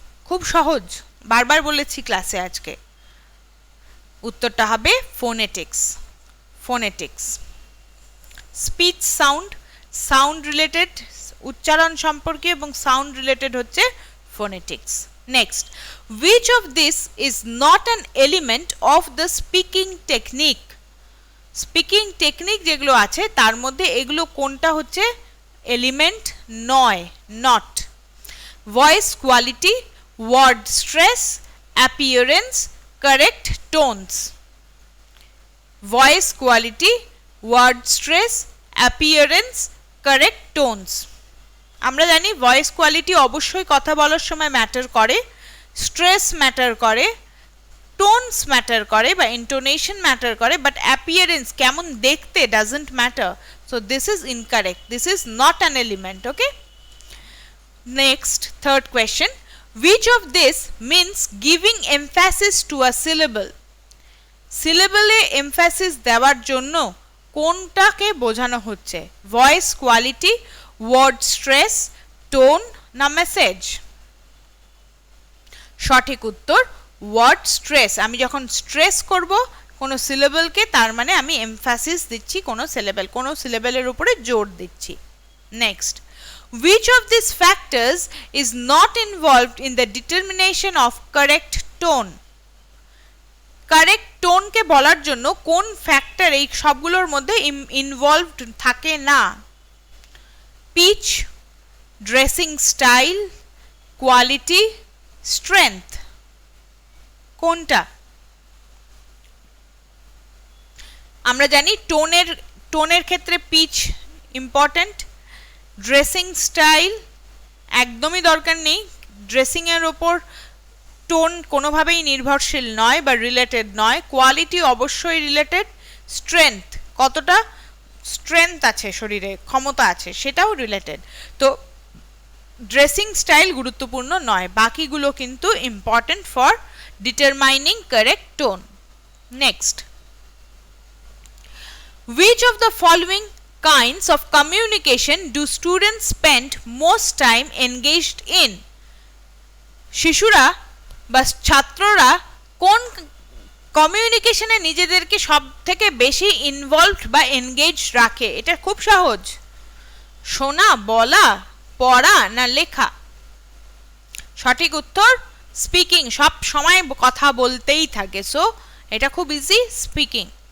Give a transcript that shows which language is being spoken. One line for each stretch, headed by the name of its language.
Bangla: খুব সহজ, বারবার বলেছি ক্লাসে আজকে। উত্তরটা হবে phonetics. Phonetics speech sound, sound related, উচ্চারণ সম্পর্কে এবং সাউন্ড রিলেটেড হচ্ছে phonetics.
English: Next, which of this is not an element of the speaking technique?
Bangla: Speaking technique যেগুলো আছে তার মধ্যে এগুলো কোনটা হচ্ছে এলিমেন্ট নয়, not? Voice quality, word stress, appearance, correct tones. Voice quality, word stress, appearance, correct tones. আমরা জানি ভয়েস কোয়ালিটি অবশ্যই কথা বলার সময় ম্যাটার করে, স্ট্রেস ম্যাটার করে, টোনস ম্যাটার করে বা ইন্টোনেশন ম্যাটার করে,
English: but appearance
Bangla: কেমন দেখতে
English: Doesn't matter. So this is incorrect, this is not an element. Okay, next third question, which of this means giving emphasis to a syllable?
Bangla: সিলেবলে emphasis দেওয়ার জন্য কোনটাকে বোঝানো হচ্ছে? Voice quality, word stress, tone না message? সঠিক উত্তর word stress. আমি যখন স্ট্রেস করব কোনো সিলেবলকে, তার মানে আমি এমফ্যাসিস দিচ্ছি কোনো সিলেবলের উপরে জোর দিচ্ছি।
English: Next, which of these factors is not involved in the determination of correct tone?
Bangla: Correct টোনকে বলার জন্য কোন ফ্যাক্টর এই সবগুলোর মধ্যে ইনভলভড থাকে না? Pitch, dressing style, quality, strength. কোনটা? আমরা জানি টোনের ক্ষেত্রে পিচ ইম্পর্টেন্ট, ড্রেসিং স্টাইল একদমই দরকার নেই, ড্রেসিং এর ওপর টোন কোনোভাবেই নির্ভরশীল নয় বা রিলেটেড নয়, কোয়ালিটি অবশ্যই রিলেটেড, স্ট্রেংথ কতটা স্ট্রেংথ আছে শরীরে, ক্ষমতা আছে, সেটাও রিলেটেড। তো ড্রেসিং স্টাইল গুরুত্বপূর্ণ নয়, বাকিগুলো কিন্তু
English: Important for determining correct tone. Next, which of the following kinds of communication do students spend most time engaged in?
Bangla: শিশুরা বা ছাত্ররা কোন কমিউনিকেশনে নিজেদেরকে সব থেকে বেশি ইনভলভড বা এনগেজ রাখে? এটা খুব সহজ, শোনা, বলা, পড়া না লেখা? সঠিক উত্তর স্পিকিং, সব সময় কথা বলতেই থাকে, সো এটা খুব ইজি, স্পিকিং।